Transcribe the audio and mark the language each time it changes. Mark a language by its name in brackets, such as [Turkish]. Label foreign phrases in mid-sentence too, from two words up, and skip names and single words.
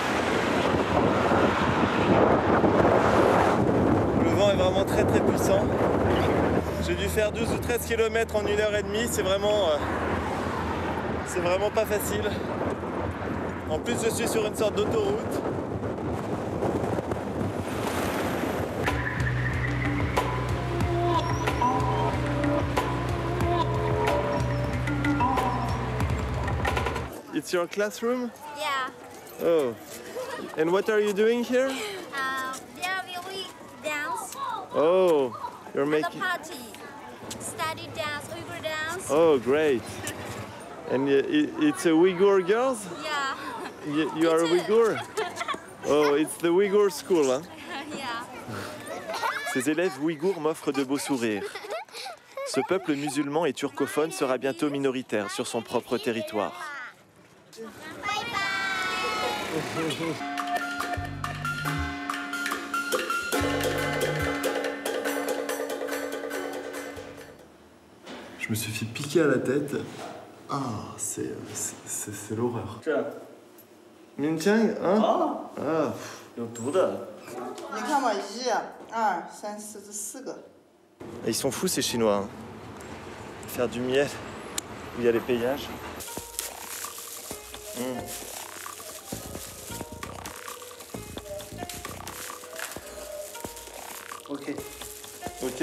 [French] Le vent est vraiment très puissant. J'ai dû faire 12 ou 13 km en 1h30, c'est vraiment pas facile. En plus, je suis sur une sorte d'autoroute. [English] It's your classroom? Yeah. Oh. And what are you doing here? There we dance. Oh, you're At making... the party. Study dance, Uyghur dance. Oh, great. And it's a Uyghur girls? Yeah. You are a Uyghur? Oh, it's the Uyghur school, hein? Yeah. [French] Ces élèves ouïghours m'offrent de beaux sourires. Ce peuple musulman et turcophone sera bientôt minoritaire sur son propre territoire. [English] Bye bye. [French] Je me suis fait piquer à la tête. Ah, c'est l'horreur. Minchang, hein? [Chinese] Ah, 有毒的。你看吧，1、2、3、4，这4个。 [French] Ils sont fous ces Chinois. Hein. Faire du miel où il y a les paysages. OK。 Ok.